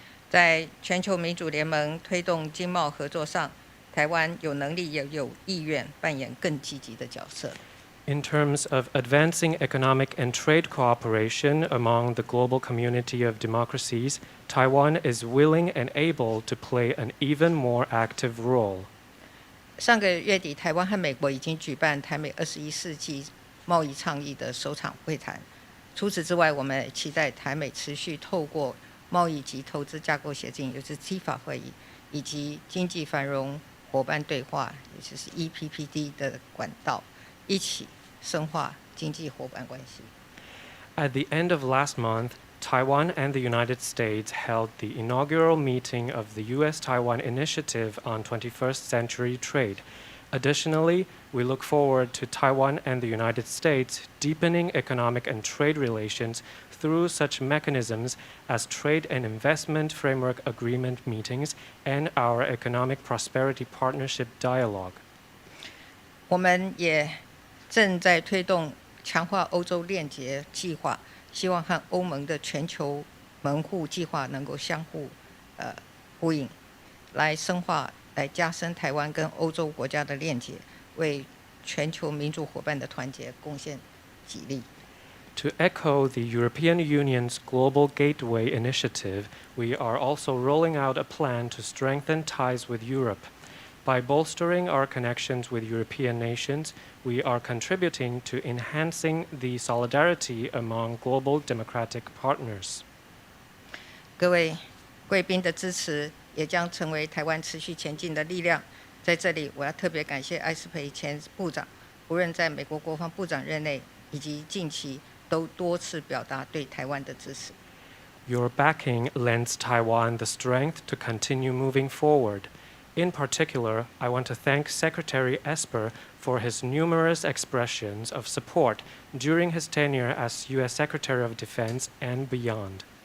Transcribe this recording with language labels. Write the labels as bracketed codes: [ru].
[zh] 在全球民主联盟推动经贸合作上，台湾有能力也有意愿扮演更积极的角色。 [en] In terms of advancing economic and trade cooperation among the global community of democracies, Taiwan is willing and able to play an even more active role. [zh] 上个月底，台湾和美国已经举办台美21世纪贸易倡议的首场会谈。除此之外，我们也期待台美持续透过贸易及投资架构协定，也就是 TIFA 会议，以及经济繁荣伙伴对话，也就是 EPPD 的管道，一起深化经济伙伴关系。 [en] At the end of last month, Taiwan and the United States held the inaugural meeting of the U.S.-Taiwan Initiative on 21st Century Trade. Additionally, we look forward to Taiwan and the United States deepening economic and trade relations through such mechanisms as Trade and Investment Framework Agreement meetings and our Economic Prosperity Partnership Dialogue. [zh] 我们也正在推动强化欧洲链结计划，希望和欧盟的全球门户计划能够相互呼应，来深化、来加深台湾跟欧洲国家的链结，为全球民主伙伴的团结贡献己力。 [en] To echo the European Union's Global Gateway initiative, we are also rolling out a plan to strengthen ties with Europe. By bolstering our connections with European nations, we are contributing to enhancing the solidarity among global democratic partners. [zh] 各位贵宾的支持也将成为台湾持续前进的力量。在这里，我要特别感谢艾斯培前部长，无论在美国国防部长任内以及近期，都多次表达对台湾的支持。 [en] Your backing lends Taiwan the strength to continue moving forward. In particular, I want to thank Secretary Esper for his numerous expressions of support during his tenure as U.S. Secretary of Defense and beyond.